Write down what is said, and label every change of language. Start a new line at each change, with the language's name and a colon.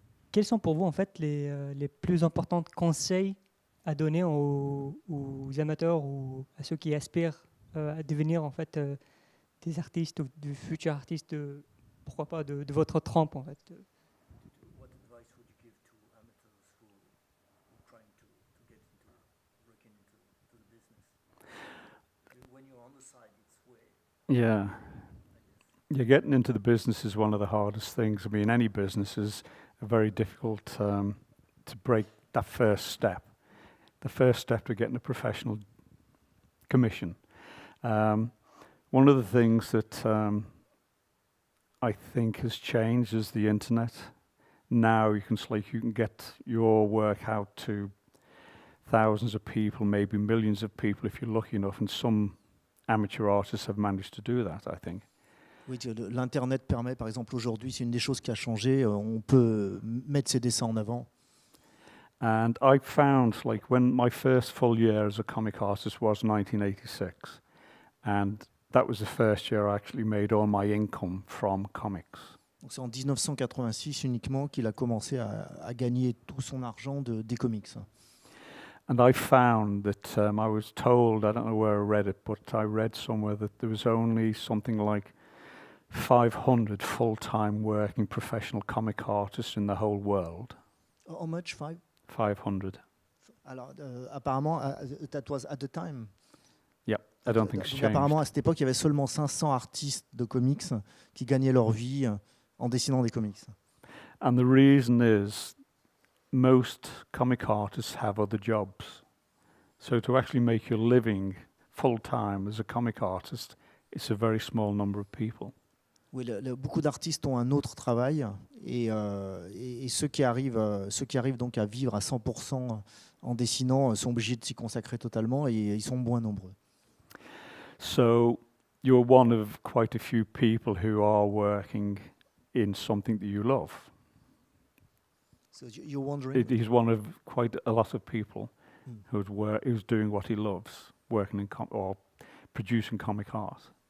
French: Quels sont pour vous en fait les plus importants conseils à donner aux amateurs ou à ceux qui aspirent à devenir en fait des artistes ou de futurs artistes, pourquoi pas de votre trempe en fait?
English: What advice would you give to amateurs who are trying to get into breaking into the business? When you're on the side, it's way. Yeah. Yeah, getting into the business is one of the hardest things. I mean, any business is very difficult to break that first step. The first step to getting a professional commission. One of the things that I think has changed is the internet. Now you can get your work out to thousands of people, maybe millions of people if you're lucky enough, and some amateur artists have managed to do that, I think.
French: Oui, l'Internet permet, par exemple, aujourd'hui, c'est une des choses qui a changé, on peut mettre ses dessins en avant.
English: And I found, like, when my first full year as a comic artist was 1986, and that was the first year I actually made all my income from comics.
French: Donc c'est en 1986 uniquement qu'il a commencé à gagner tout son argent des comics.
English: And I found that I was told, I don't know where I read it, but I read somewhere that there was only something like 500 full-time working professional comic artists in the whole world. How much? 500.
French: Alors, apparemment,
English: that was at the time. Yeah, I don't think it's changed.
French: Apparemment, à cette époque, il y avait seulement 500 artistes de comics qui gagnaient leur vie en dessinant des comics.
English: And the reason is, most comic artists have other jobs. So to actually make your living full-time as a comic artist, it's a very small number of people.
French: Oui, beaucoup d'artistes ont un autre travail et ceux qui arrivent donc à vivre à 100% en dessinant sont obligés de s'y consacrer totalement et ils sont moins nombreux.
English: So you're one of quite a few people who are working in something that you love. So you're wondering? He's one of quite a lot of people who's doing what he loves, working in or producing comic art.